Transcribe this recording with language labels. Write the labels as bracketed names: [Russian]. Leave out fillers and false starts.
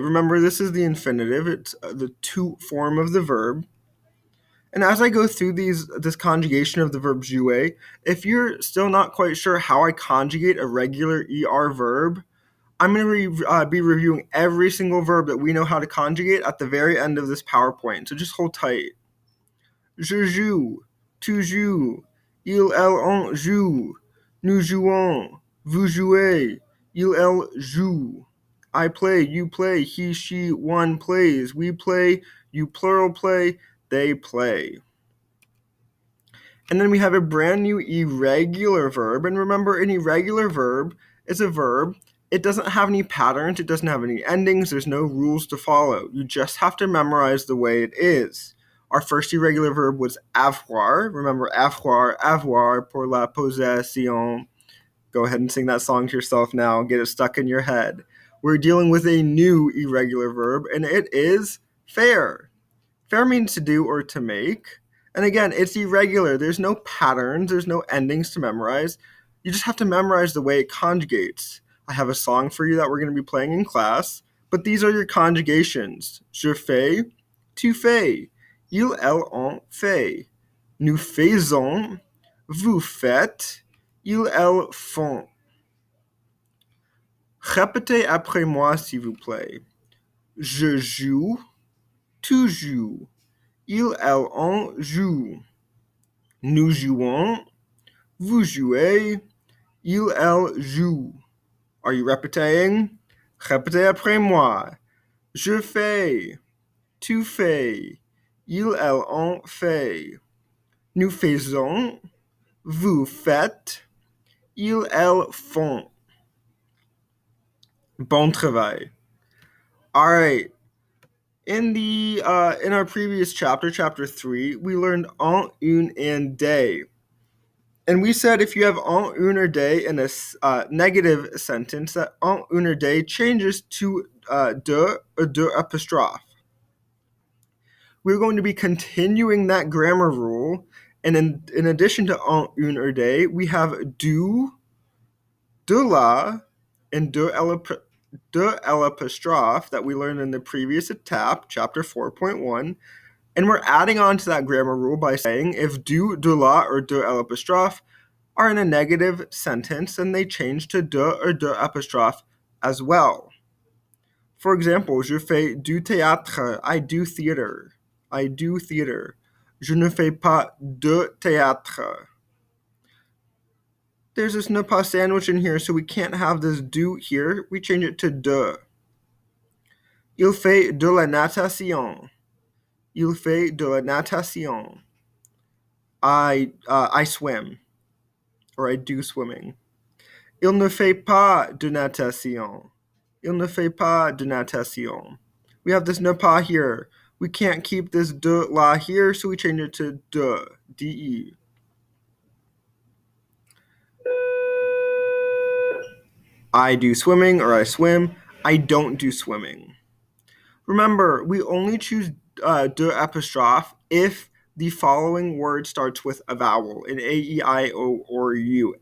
[English] Remember, this is the infinitive. It's the to form of the verb. And as I go through this conjugation of the verb jouer, if you're still not quite sure how I conjugate a regular ER verb, I'm going to be reviewing every single verb that we know how to conjugate at the very end of this PowerPoint. So just hold tight. [French] Je joue, tu joues, elle joue, nous jouons, vous jouez, elle joue. [English] I play, you play, he, she, one plays, we play, you plural play, they play. And then we have a brand new irregular verb. And remember, an irregular verb is a verb. It doesn't have any patterns. It doesn't have any endings. There's no rules to follow. You just have to memorize the way it is. Our first irregular verb was avoir. Remember, avoir pour la possession. Go ahead and sing that song to yourself now. Get it stuck in your head. We're dealing with a new irregular verb, and it is faire. Faire means to do or to make. And again, it's irregular. There's no patterns. There's no endings to memorize. You just have to memorize the way it conjugates. I have a song for you that we're going to be playing in class, but these are your conjugations. [French] Je fais, tu fais. Il, elle, on fait. Nous faisons, vous faites, ils, elles font. Répétez après moi, s'il vous plaît. Je joue, tu joues. Il, elle, on joue. Nous jouons, vous jouez, il, elle joue. Are you repeating? Répétez après moi. Je fais, tu fais, il, elle, on fait. Nous faisons, vous faites, ils, elles font. [English] Bon travail. [French] All right. [English] In our previous chapter, chapter 3, we learned en, une, and des. And we said if you have en, une, or des in a negative sentence, that en, une, or des changes to de or de apostrophe. We're going to be continuing that grammar rule, and in addition to en, une, or des, we have du, de la, and de l'apostrophe that we learned in the previous etape, chapter 4.1, and we're adding on to that grammar rule by saying if du, de la, or de l'apostrophe are in a negative sentence, then they change to de or de apostrophe as well. For example, je fais du théâtre, I do theater. I do theater. [French] Je ne fais pas de théâtre. [English] There's this ne pas sandwich in here, so we can't have this do here. We change it to de. Il fait de la natation. Il fait de la natation. I swim, or I do swimming. [French] Il ne fait pas de natation. Il ne fait pas de natation. [English] We have this ne pas here. We can't keep this de la here, so we change it to de, de. I do swimming, or I swim. I don't do swimming. Remember, we only choose de apostrophe if the following word starts with a vowel in A, E, I, O, or U.